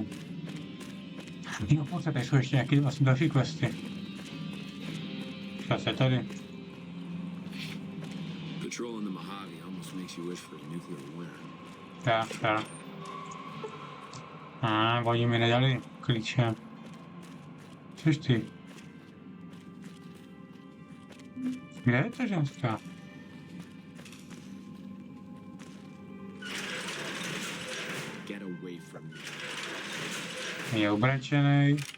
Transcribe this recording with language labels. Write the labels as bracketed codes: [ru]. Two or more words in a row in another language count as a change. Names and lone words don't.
[cs] Jo, pojďte, tady jsou ještě nějaké vlastně další questy. Co se tady? [en] Patrol in the Mojave almost makes you wish for a nuclear winter. [cs] Tak. Oni mi nedali klíče. Což ty? Kde je ta ženská? Je obrečený.